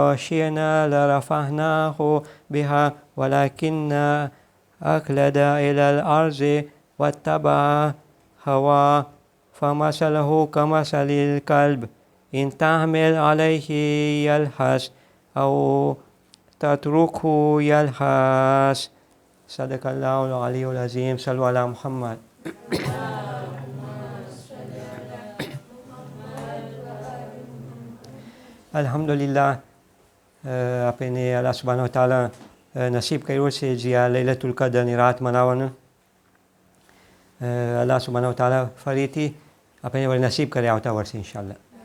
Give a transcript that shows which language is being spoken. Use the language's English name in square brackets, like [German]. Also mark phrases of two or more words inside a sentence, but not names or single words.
[Arabic] شئنا لرفعناه بها ولكن أخلد إلى الأرض واتبع هواه فمثله كمثل الكلب إن تحمل عليه يلهث أو تتركه يلهث صدق الله العلي العظيم صلوا على محمد [Gujarati] અલ્હમ્દુલિલ્લાહ આપણે [Arabic] الله سبحانه تعالى [Gujarati] નસીબ કર્યું છે જે આ લૈલતુલ કદરની રાત મનાવવાનું. [Arabic] الله سبحانه تعالى [Gujarati] ફરીથી આપણે વળી નસીબ કરે આવતા વર્ષે ઇન્શાઅલ્લાહ.